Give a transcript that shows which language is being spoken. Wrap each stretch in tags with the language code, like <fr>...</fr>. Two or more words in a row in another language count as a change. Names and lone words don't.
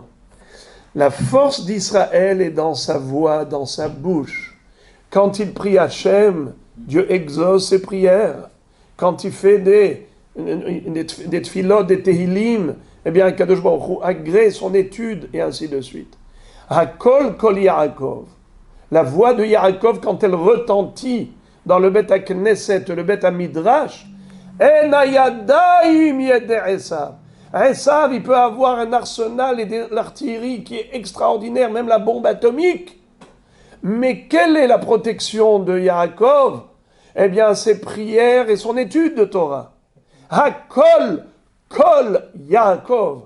<fr>La force d'Israël est dans sa voix, dans sa bouche. Quand il prie Hachem, Dieu exauce ses prières. Quand il fait des tfilot, des tehilim, eh bien,</fr> <he>קדוש ברוך הוא</he> <fr>agrée son étude, et ainsi de suite.</fr> <he>הקול קול יעקב.</he> <fr>La voix de Yaakov, quand elle retentit dans le</fr> <he>בית הכנסת,</he> <fr>le</fr> <he>בית המדרש, והידיים ידי עשו.</he> <fr>Esav, il peut avoir un arsenal et de l'artillerie qui est extraordinaire, même la bombe atomique. Mais quelle est la protection de Yaakov? Eh bien, ses prières et son étude de Torah.</fr> <he>Hakol kol Yaakov.</he>